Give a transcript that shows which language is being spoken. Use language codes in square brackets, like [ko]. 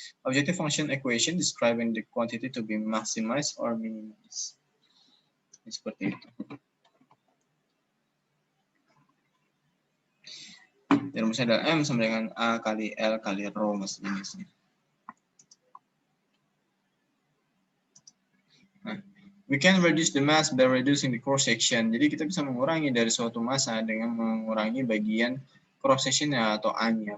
[en] Objective function equation describing the quantity to be maximized or minimized. [id] Seperti itu. Rumusnya adalah M sama dengan A kali L kali rho mas jenisnya. [en] Nah, we can reduce the mass by reducing the cross section. [id] Jadi kita bisa mengurangi dari suatu massa dengan mengurangi bagian cross sectionnya atau A-nya.